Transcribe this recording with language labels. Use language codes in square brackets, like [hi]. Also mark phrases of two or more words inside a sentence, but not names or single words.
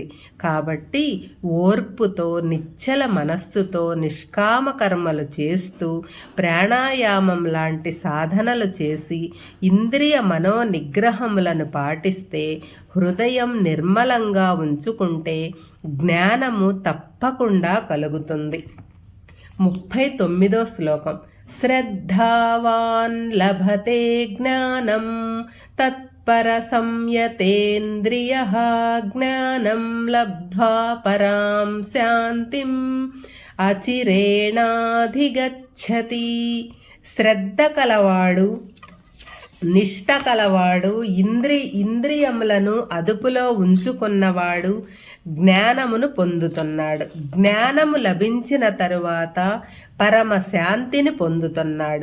[te] కాబట్టి ఓర్పుతో, నిశ్చల మనస్సుతో నిష్కామ కర్మలు చేస్తూ, ప్రాణాయామం లాంటి సాధనలు చేసి, ఇంద్రియ మనో నిగ్రహములను పాటిస్తే, హృదయం నిర్మలంగా ఉంచుకుంటే జ్ఞానము తప్పకుండా కలుగుతుంది. 39వ శ్లోకం. [sa] శ్రద్ధావాన్ లభతే జ్ఞానం తత్పరాయణోరథ परसंयतेन्द्रियः ज्ञानं लब्ध्वा परां शान्तिं అచిరేణాధిగచ్చతి. [te] శ్రద్ధ కలవాడు, నిష్ట కలవాడు, ఇంద్రియములను అదుపులో ఉంచుకున్నవాడు జ్ఞానమును పొందుతున్నాడు. జ్ఞానము లభించిన తరువాత పరమ శాంతిని పొందుతున్నాడు.